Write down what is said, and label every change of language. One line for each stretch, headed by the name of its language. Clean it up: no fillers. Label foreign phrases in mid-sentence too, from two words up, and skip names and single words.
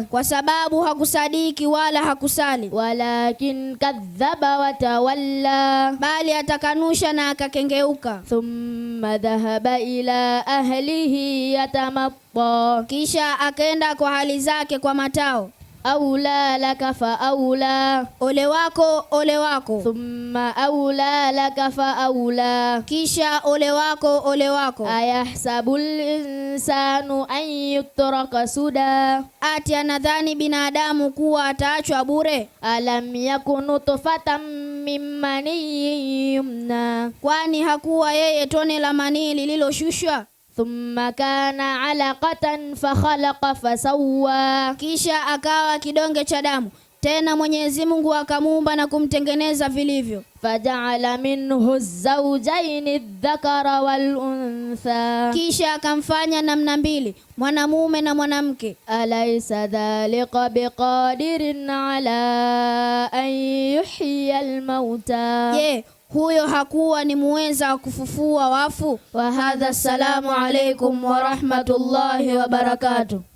Swahili: kwa sababu hakusadiki wala hakusali.
Arabic: ولكن كذب وتولى,
Swahili: bali atakanusha na akakengeuka.
Arabic: ثم ذهب إلى أهله يتمطى,
Swahili: kisha akaenda kwa hali zake kwa matao.
Arabic: أولى لك فأولى
Swahili: ole wako ole wako,
Arabic: ثم أولى لك فأولى
Swahili: kisha ole wako.
Arabic: أيحسب الإنسان أن يترك سدى
Swahili: Ati anadhani binadamu kuwa ataachwa bure?
Arabic: ألم يكن نطفة من مني يمنى
Swahili: Kwani hakuwa yeye tone la manii lililoshushwa?
Arabic: ثم كان علقة فخلق فسوى
Swahili: Kisha akawa kidonge cha damu, tena Mwenyezi Mungu akamuumba na kumtengeneza vilivyo.
Arabic: فجعل منه الزوجين الذكر والأنثى
Swahili: Kisha akamfanya namna mbili, mwanamume na mwanamke.
Arabic: أليس ذلك بقادر على أن يحيي الموتى
Swahili: Je, huyo hakuwa ni muweza wa kufufua wafu?
Arabic: وهذا السلام عليكم ورحمة الله وبركاته.